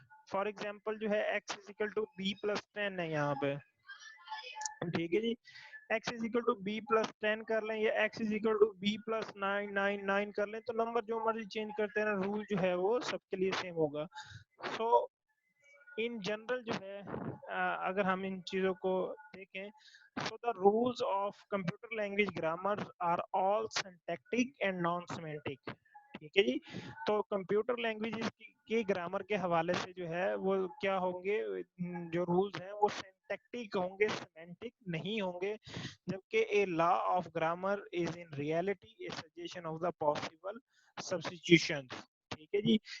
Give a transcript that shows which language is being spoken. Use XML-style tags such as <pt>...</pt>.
<en>for example</en> <ur>جو ہے</ur> <en>x is equal to b plus 10</en> <ur>ہے یہاں پہ. ٹھیک ہے جی,</ur> <en>x is equal to b plus 10</en> <ur>کر لیں یا</ur> <en>x is equal to b plus 9</en> <ur>کر لیں, تو نمبر جو مرضی چینج کرتے ہیں رول جو ہے وہ سب کے لیے سیم ہوگا. سو ان جنرل جو ہے اگر ہم ان چیزوں کو دیکھیں</ur> <en>so the rules of computer language grammar are all syntactic and non semantic.</en> <ur>ٹھیک ہے جی. تو کمپیوٹر لینگویجز کی گرامر کے حوالے سے جو ہے وہ کیا ہوں گے, جو رولز ہیں وہ سینٹیکٹک ہوں گے, سیمینٹک نہیں ہوں گے, جبکہ</ur> <en>A law of grammar is in reality a suggestion of the possible substitution.</en> <ur>ٹھیک ہے جی.</ur>